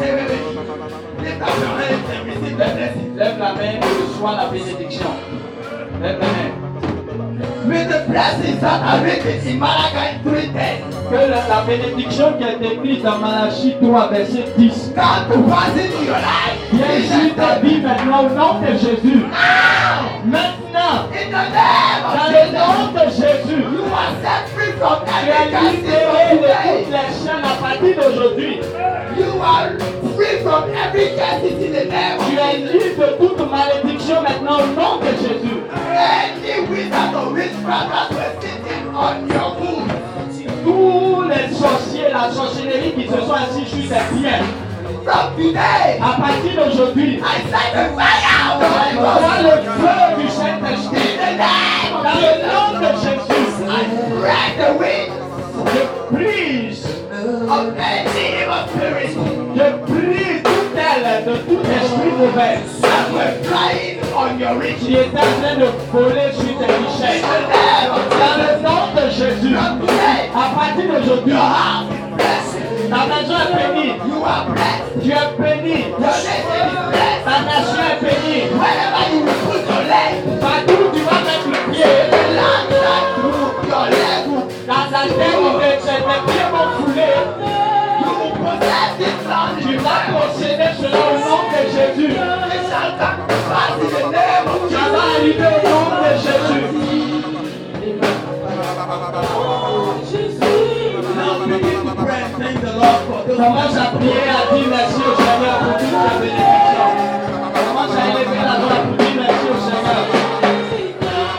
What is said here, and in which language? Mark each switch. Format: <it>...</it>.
<en>Lift up your hands and receive the blessing.</en> <fr>Lève la main et reçois la bénédiction. Lève la main.</fr> <en>May the blessings that are written in Malachi 3:10</en> <fr>Que la bénédiction qui est écrite dans Malachie 3, verset 10,</fr> <en>come to pass into your life.</en> <fr>vienne sur ta vie maintenant au nom de Jésus. Maintenant,</fr> <en>In the name</en> <fr>dans</fr> <en>of</en> <fr>le</fr> <en>Jesus,</en> <fr>nom de Jésus,</fr> <en>you are set free from</en> <fr>tu</fr> <en>every</en> <fr>es</fr> <en>captivity</en> <fr>libéré de</fr> <en>today.</en> <fr>toutes les chaînes à partir d'aujourd'hui.</fr> <en>You are free from every captivity in the name of</en> <fr>Tu es</fr> <en>Jesus.</en> <fr>libre de toute malédiction maintenant au nom de Jésus.</fr> <en>Any wizard or witchcraft that was sitting on your wound,</en> <fr>Tous les sorciers, la sorcellerie qui se sont assis sur tes pieds,</fr> <en>from today,</en> <fr>à partir d'aujourd'hui,</fr> <en>I send the fire of the Holy Ghost.</en> <fr>le feu du Saint-Esprit,</fr> <en>In the name of</en> <fr>dans le nom de</fr> <en>Jesus,</en> <fr>Jésus,</fr> <en>I break the wings</en> <fr>je brise,</fr> <en>of any evil spirit</en> <fr>je brise toute aile de tout esprit mauvais</fr> <en>that were flying on your riches.</en> <fr>qui est en train de voler sur tes richesses.</fr> <en>In the name of</en> <fr>Dans le</fr> <en>Jesus,</en> <fr>nom de Jésus,</fr> <en>from today,</en> <fr>à partir d'aujourd'hui,</fr> <en>your house is blessed.</en> <fr>ta maison est bénie,</fr> <en>You are blessed.</en> <fr>tu es béni,</fr> <en>Your nation is blessed.</en> <fr>ta nation est bénie.</fr> <en>Wherever you will put your leg,</en> <fr>Partout où tu vas mettre le pied,</fr> <en>the land that your leg will,</en> <fr>dans la terre où tes pieds vont fouler,</fr> <en>you will possess this land.</en> <fr>tu vas posséder cela au nom de Jésus.</fr> <en>It shall come to pass in the name of</en> <fr>Ça</fr> <en>Jesus.</en> <fr>va arriver au nom de Jésus.</fr> <en>Now begin to pray and thank the Lord for those</en> <fr>Commence à prier, à dire merci au Seigneur pour toute ta bénédiction. Commence à élever la voix pour dire merci au Seigneur.</fr>